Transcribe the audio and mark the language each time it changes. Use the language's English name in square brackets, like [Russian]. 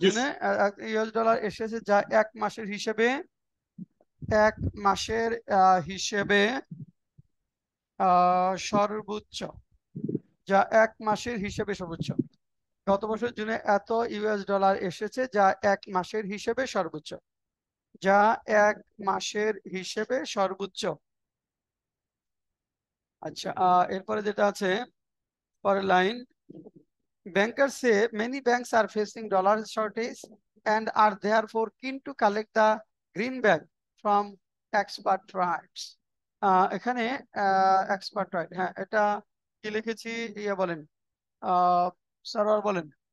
[Bangla] জুনে US dollar এসেছে যা এক মাসের হিসেবে, এক মাসের হিসেবে সর্বোচ্চ, যা এক মাসের হিসেবে সর্বোচ্চ। গত বছর জুনে এত ইউএস ডলার এসেছে যা এক মাসের হিসেবে সর্বোচ্চ, যা এক মাসের হিসেবে সর্বোচ্চ। আচ্ছা, এরপরে যেটা আছে পরের line, [English] bankers say many banks are facing dollar shortage and are therefore keen to collect the greenback from expatriates. [Bangla] এখানে এক্সপার্ট্রাইট, হ্যাঁ এটা কি লিখেছি? ইয়ে বলেন, সার্ভার বলেন।